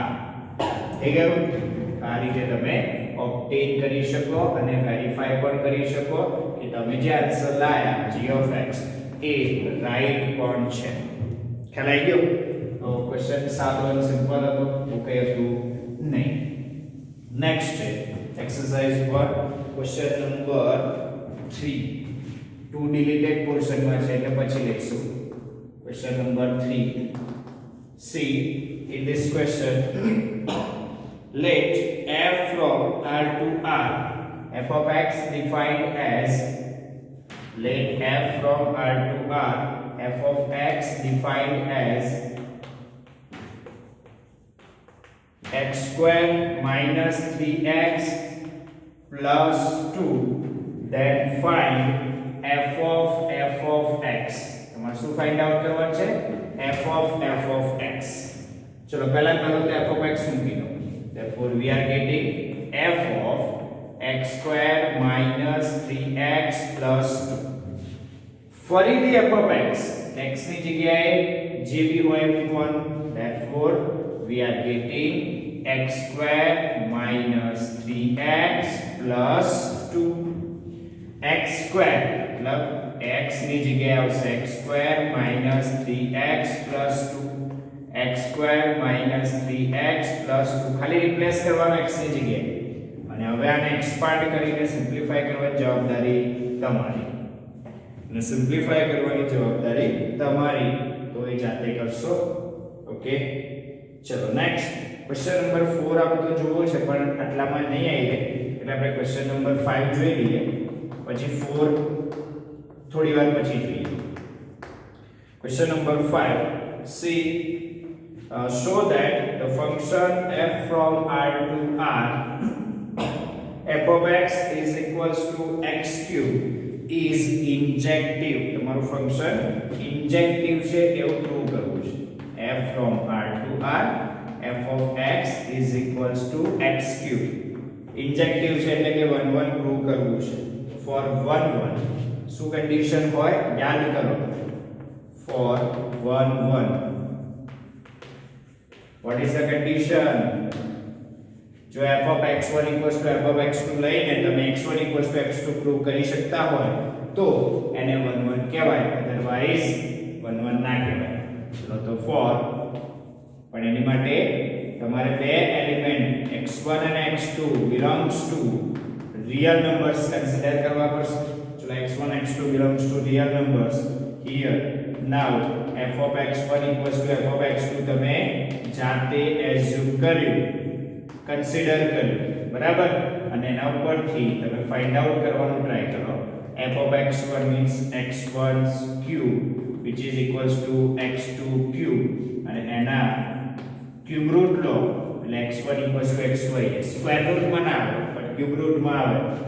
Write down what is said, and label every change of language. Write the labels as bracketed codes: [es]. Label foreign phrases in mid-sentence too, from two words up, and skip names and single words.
[gu] થઈ ગયું? આ રીતે તમે ઓબ્ટેન કરી શકો અને વેરીફાઈ પણ કરી શકો કે તમે જે આન્સર લાયા [en] g of x [gu] એ રાઈટ પણ છે. ખ્યાલ આવી ગયો? તો ક્વેશ્ચન સાદો અને સિમ્પલ હતો, બહુ કંઈ હતું નહીં. નેક્સ્ટ છે એક્સરસાઇઝ 1 ક્વેશ્ચન નંબર 3. 2 ડિલીટેડ પોર્શનમાં છે એટલે પછી લઈશું. ક્વેશ્ચન નંબર 3. [en] See, in this question let f from r to r, f of x defined as, let f from r to r, f of x defined as x square minus 3x plus 2, then find f of x. [gu] તમારે શું ફાઇન્ડ આઉટ કરવાનું છે? [en] f of x. [gu] ચલો પહેલા તો [en] f of x [gu] મૂકી દો. [en] Therefore we are getting f of x square minus 3x plus 2 ફરીથી f of x [gu] ની જગ્યાએ જે બી હોય મૂકવાનું [en] therefore we are getting x square minus 3x plus 2 x square मतलब x [gu] ની જગ્યાએ આવશે [en] x square minus 3x plus 2 x square minus 3x plus 2 [gu] ખાલી રિપ્લેસ કરવાનો x ની જગ્યાએ અને હવે આને એક્સપાન્ડ કરીને સિમ્પ્લિફાય કરવાની જવાબદારી તમારી અને સિમ્પ્લિફાય કરવાની જવાબદારી તમારી તો એ જાતે કરશો ઓકે ચલો નેક્સ્ટ ક્વેશ્ચન નંબર 4 આપ તો જોવો છે પણ આટલામાં નહીં આવી એટલે આપણે ક્વેશ્ચન નંબર 5 જોઈ લઈએ પછી 4 થોડી વાર પછી જોઈએ ક્વેશ્ચન નંબર 5 [en] see show that the function f from r to r f of x is equals to x cube is injective [gu] તમારું ફંક્શન ઇન્જેક્ટિવ છે એવું પ્રૂવ કરવું છે [en] f from r to r f of x is equals to x cube [gu] ઇન્જેક્ટિવ છે એટલે કે 1 1 પ્રૂવ કરવું છે [en] for 1 1 [gu] શું કન્ડિશન હોય યાદ કરો [en] for 1 1 what is the condition [gu] જો [en] f of x1 equals to f of x2 [gu] લઈને તમે [en] x1 equals to x2 [gu] પ્રૂવ કરી શકતા હોય તો એને 1 1 કહેવાય અધરવાઇઝ 1 1 ના કહેવાય ચલો તો for પણ એની માટે તમારે બે એલિમેન્ટ x1 અને x2 [en] belongs to real numbers [gu] કન્સિડર કરવા પડશે ચલો [en] x1 x2 belongs to real numbers here now f of x1 equals to f of x2 [gu] તમે જાતે એઝ્યુમ કર્યું કન્સિડર કર્યું બરાબર અને એના ઉપરથી તમે ફાઇન્ડ આઉટ કરવાનું ટ્રાય કરો [en] f of x1 means x1's cube which is equals to x2 cube [gu] અને એના ક્યુબ રૂટ લો એટલે [en] x1 equals to x2 [gu] સ્ક્વેર રૂટ માં ના આવે પણ ક્યુબ રૂટ માં આવે